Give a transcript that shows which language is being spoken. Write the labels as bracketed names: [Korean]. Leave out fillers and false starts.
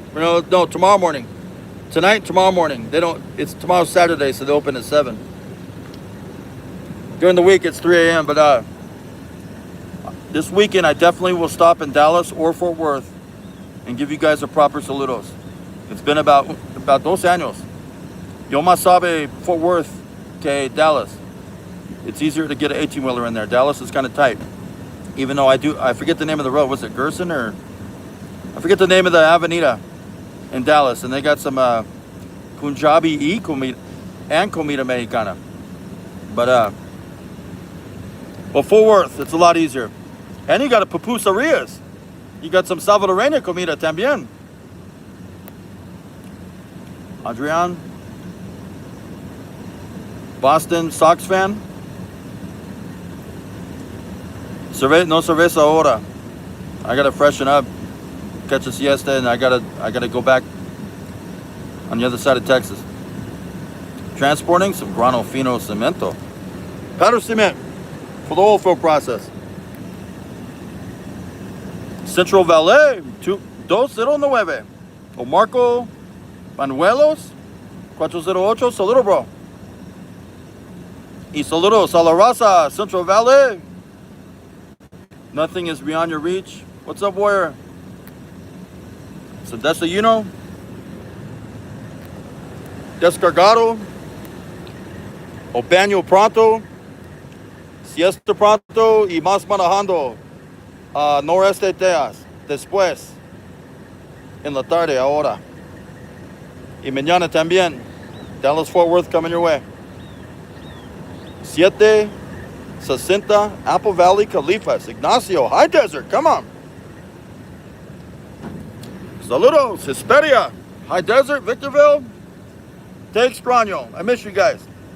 [English] No, tomorrow morning. Tonight, tomorrow morning. It's tomorrow's Saturday, so they open at 7. During the week, it's 3 a.m. But this weekend, I definitely will stop in Dallas or Fort Worth and give you guys a proper saludos. It's been about 12 años. [Spanish] Yo más sabe Fort Worth que Dallas. [English] It's easier to get an 18-wheeler in there. Dallas is kind of tight. Even though I forget the name of the road. Was it Gerson or? I forget the name of the avenida in Dallas. And they got some Punjabi comida and comida mexicana. But, well, Fort Worth, it's a lot easier. And you got a pupuserias. You got some Salvadoreña [Spanish] comida también. [English] Adrian, Boston Sox fan. [Spanish] No cerveza ahora. [English] I gotta freshen up, catch a siesta, and I gotta go back on the other side of Texas. Transporting some [Spanish] grano fino cemento, [English] powder cement for the oil fill process. Central Valley 209. O Marco Panuelos 408. Saludo, bro. [Spanish] Y saludos a la raza, Central Valley. [English] Nothing is beyond your reach. What's up, warrior? [Spanish] So desayuno, descargado, o baño pronto, siesta pronto y más manejando noreste Texas. Después, en la tarde, ahora. Y mañana también. [English] Dallas Fort Worth coming your way. 760 Apple Valley, Califas, Ignacio, High Desert, come on. Saludos, Hesperia, High Desert, Victorville, [Spanish] Te Extraño. [English] I miss you guys.